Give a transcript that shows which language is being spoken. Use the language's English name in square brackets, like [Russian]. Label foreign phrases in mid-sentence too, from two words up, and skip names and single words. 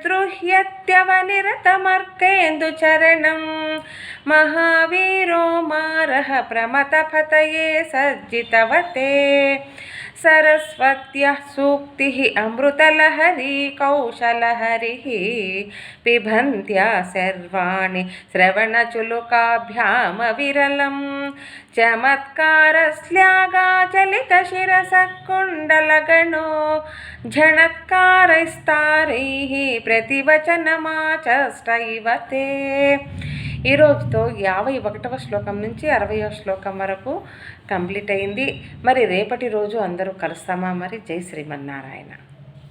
[Sanskrit] द्रुह्यत्यवनिरतमर्केन्दुचरणं महावीरो मारः प्रमथपतये सज्जितवते सरस्वत्यः सूक्तिः अमृतलहरी कौशलहरिः पिबन्त्या सर्वाणि श्रवणचुलुकाभ्यामविरलं चमत्कारस्ल्यागाचलितशिरसः कुण्डलगणो झणत्कारैस्तारैः प्रतिवचनमाचष्टैव ते. [Telugu] ఈరోజుతో 51వ శ్లోకం నుంచి 60వ శ్లోకం వరకు కంప్లీట్ అయింది. మరి రేపటి రోజు అందరూ కలుస్తామా? మరి జై శ్రీమన్నారాయణ.